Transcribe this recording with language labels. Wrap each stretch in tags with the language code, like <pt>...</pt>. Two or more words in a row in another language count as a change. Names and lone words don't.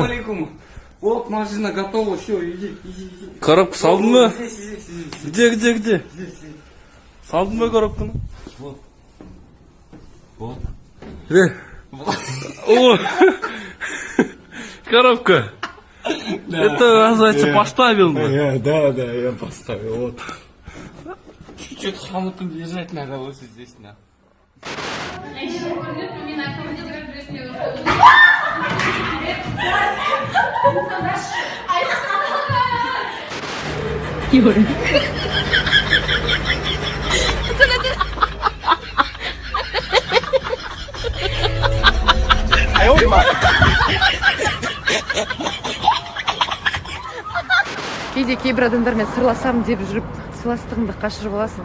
<ru>Алейкум. Вот, машина готова, все, иди.</ru> <kk>Коробку салдың мы?</kk> <ru>Здесь. Где?</ru> <kk>Салдың ба коробканы?</kk> <ru>Вот. О! Коробка. Это, оказывается, поставил бы. Да, я поставил, вот. Чуть-чуть хомутом лежать надо вот здесь, на. Юра.</ru> <kk>Кейде кейбір адамдармен сырласамын деп жүріп, сыйластығыңды қашырып аласың.</kk>